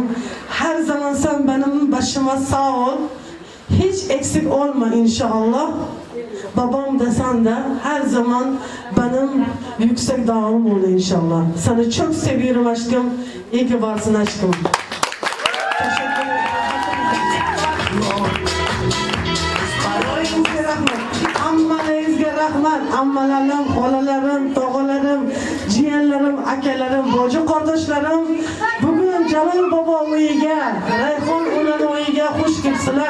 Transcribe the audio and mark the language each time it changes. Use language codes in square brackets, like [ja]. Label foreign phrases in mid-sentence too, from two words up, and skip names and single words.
[tr] Her zaman sen benim başıma sağ ol. Hiç eksik olma inşallah. Babam desen de her zaman benim yüksek dağım oldu inşallah. Seni çok seviyorum aşkım. İyi ki varsın aşkım. Teşekkür ederim. [uz] Ammalariga rahmat, ammalarim, xolalarim, tog'alarim, jiyanlarim, akalarim, boji qardoshlarim. Bugun Jalol bobo uyiga, Rayhon onani uyiga xush kelibsizlar.